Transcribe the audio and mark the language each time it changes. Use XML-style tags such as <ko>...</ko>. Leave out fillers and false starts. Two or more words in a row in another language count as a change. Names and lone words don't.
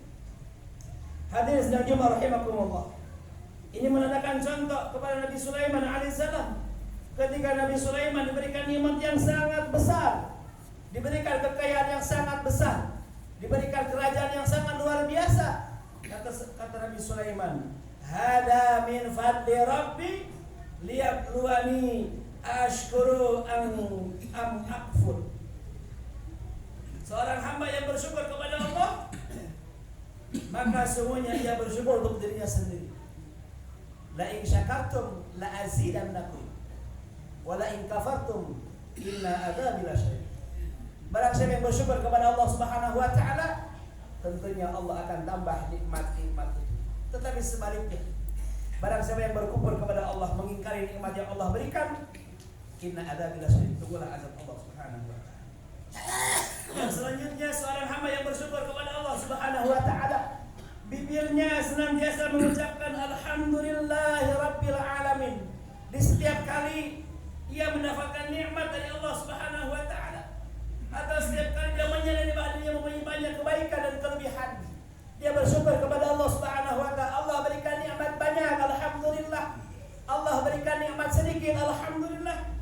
<id>Hadirin sedang jemaah rahimakumullah. Ini menandakan contoh kepada Nabi Sulaiman alaihissalam. Ketika Nabi Sulaiman diberikan nikmat yang sangat besar, diberikan kekayaan yang sangat besar, diberikan kerajaan yang sangat luar biasa. Kata Nabi Sulaiman,</id> <ar>هذا من فضل ربي ليبلوني أأشكر أم أكفر.</ar> <id>Seorang hamba yang bersyukur kepada Allah, maka semuanya ia bersyukur untuk dirinya sendiri.</id> <ar>لئن شكرتم لأزيدنكم ولئن كفرتم إن عذابي لشديد.</ar> <id>Barang siapa yang bersyukur kepada Allah</id> <ar>سبحانه وتعالى,</ar> <id>tentunya Allah akan tambah nikmat-nikmat itu. Tetapi sebaliknya, barang siapa yang berkufur kepada Allah, mengingkari nikmat yang Allah berikan,</id> <ar>إن عذابي لشديد,</ar> <id>tunggulah azab Allah</id> <ar>سبحانه وتعالى.</ar> <id>Dan selanjutnya seorang hamba yang bersyukur kepada Allah</id> <ar>سبحانه وتعالى,</ar> <id>bibirnya senantiasa mengucapkan</id> <ar>الحمد لله رب العالمين.</ar> <id>Di setiap kali ia mendapatkan nikmat dari Allah</id> <ar>سبحانه وتعالى,</ar> <id>atau setiap kali dia menyadari bahwa dia mempunyai banyak kebaikan dan kelebihan, dia bersyukur kepada Allah</id> <ar>سبحانه وتعالى.</ar> <id>Allah berikan nikmat banyak, alhamdulillah. Allah berikan nikmat sedikit, alhamdulillah.</id>